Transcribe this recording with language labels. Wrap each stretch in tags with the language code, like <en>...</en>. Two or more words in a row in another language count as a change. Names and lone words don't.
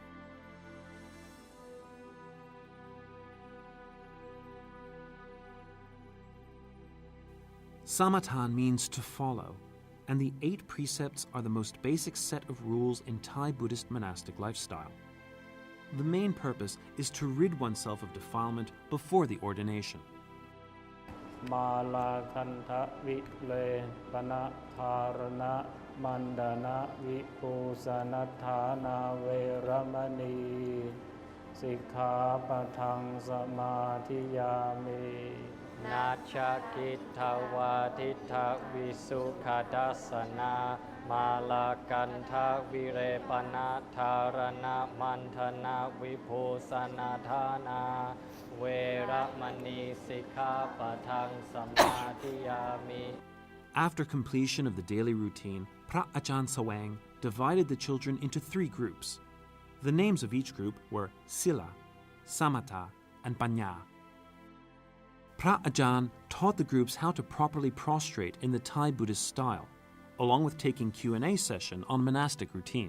<en>Samatha means to follow, and the 8 precepts are the most basic set of rules in Thai Buddhist monastic lifestyle. The main purpose is to rid oneself of defilement before the ordination.</en> <pi>Mala kanta vile pana tharana mandana vipusanathana veramani sikkhapathang samadhiyami. Nachakitawatitha visukhadasana malakantha virepana tharana mantana viphosanadhana veramani sikkhapathang samadhiyami.</pi> <en>After completion of the daily routine, Phra Ajahn Sawang divided the children into 3 groups. The names of each group were Sila, Samatha, and Panya. Phra Ajahn taught the groups how to properly prostrate in the Thai Buddhist style, along with taking Q&A session on monastic routine.</en>